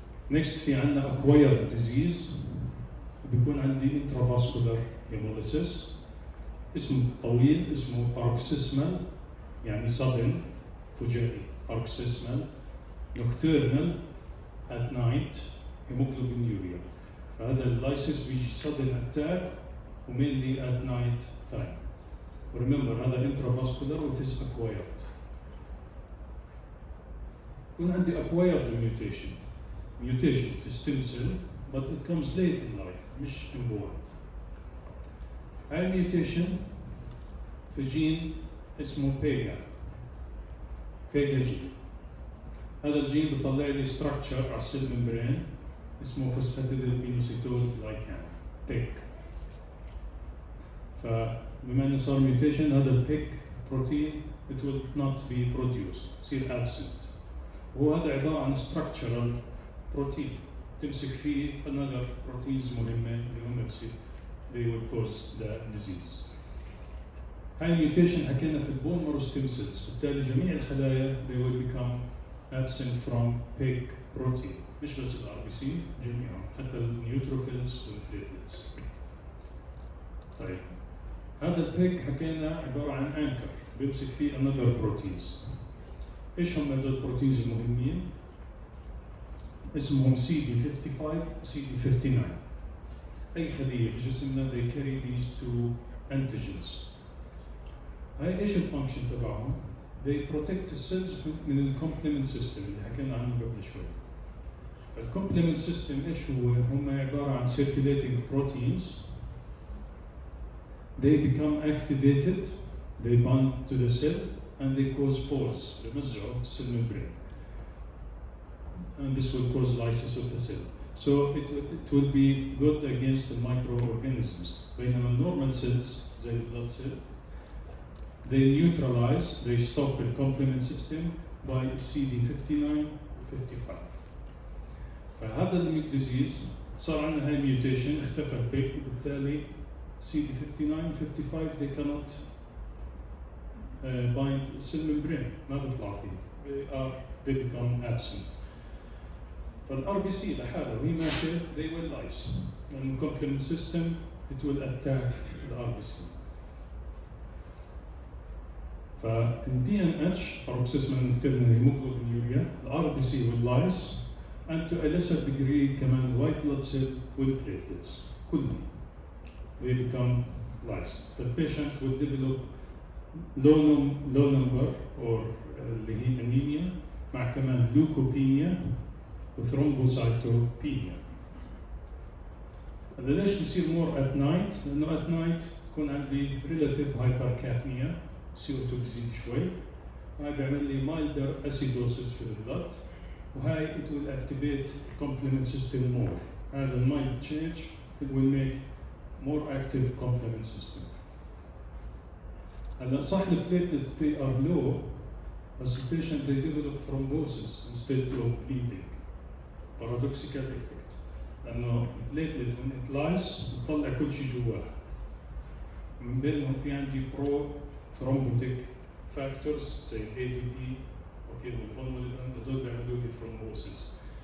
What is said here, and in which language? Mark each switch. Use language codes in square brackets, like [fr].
[en] Next في عندنا acquired disease بيكون عندي intravascular hemolysis [ar] اسمه طويل اسمه [en] paroxysmal يعني sudden فجائي paroxysmal nocturnal at night hemoglobin [ar] فهذا اللايسيس بيجي [en] sudden attack ومينلي at night time. Remember هذا intravascular و it is acquired. [ar] يكون عندي [en] acquired mutation في stem cell but it comes late in life مش inborn. [ar] هاي الميوتيشن في جين اسمه بيجا جين. هذا الجين بيطلع لي structure على السيل ممبرين اسمه فوسفاتيديلبينوسيتول لايكان بيك. فبما انه صار ميوتيشن هذا البيك بروتين [en] it will not be produced [ar] يصير absent. وهو هذا عباره عن structural بروتين تمسك فيه another proteins مهمه اللي هم بصير [en] they will cause the disease. [ar] هاي الميوتيشن حكينا في البون مارو ستيم سيلز بالتالي جميع الخلايا [en] they will become absent from pig protein [ar] مش بس الار بي سي جميعهم حتى النيوتروفيلز والبليتلتس. طيب هذا البيج حكينا عباره عن انكر بيمسك فيه another proteins. ايش هم هذول البروتينز المهمين؟ اسمهم CD55 CD59. اي خليه في جسمنا [en] they carry these two antigens. [ar] هاي ايش الفانكشن تبعهم؟ [en] they protect the cells [ar] من الكومبلمنت سيستم اللي حكينا عنه قبل شوي. فالكومبلمنت سيستم ايش هو؟ هم عباره عن [en] circulating proteins. They become activated, they bind to the cell and they cause pores. [ar] بيمزعوا السيل membrane. [en] And this will cause lysis of the cell. So it will be good against the microorganisms. بينما normal cells زي blood cell they neutralize, they stop the complement system by CD59 55. [ar] فهذا الديزيز صار عندنا هاي ميوتيشن اختفى البيك وبالتالي CD59 55 [en] they cannot bind cell membrane [ar] ما بيطلع فيه [en] they become absent. [ar] فالار بي سي لحاله وهي ماشيه [en] they will lyse لأن complement system it will attack the RBC. فإن PNH paroxysmal nocturnal hemoglobinuria the RBC will lyse and to a lesser degree كمان white blood cell with platelets كلهم they become lysed. The patient will develop low number or [ar] اللي هي انيميا مع كمان لوكوبينيا وثرومبوسايتوبينيا. هذا ليش بصير مور ات نايت؟ لانه ات نايت يكون عندي ريلاتيف هايبركابنيا، CO2 بزيد شوي، هاي بيعمل لي مايلدر اسيدوسيس في البلد، وهاي [en] it will activate complement system more. [ar] هذا المايلد [en] change it will make more active complement system. [ar] هلا صح البليتلتس [en] they are low [ar] بس البيشنت [en] they develop thrombosis instead of bleeding. paradoxical effect. [ar] لأنه البليتلت [en] when it lies [ar] بتطلع كل شيء جواها. من بينهم في عندي برو thrombotic factors زي ADP اوكي والفولمولين هدول بيعملوا لي thrombosis.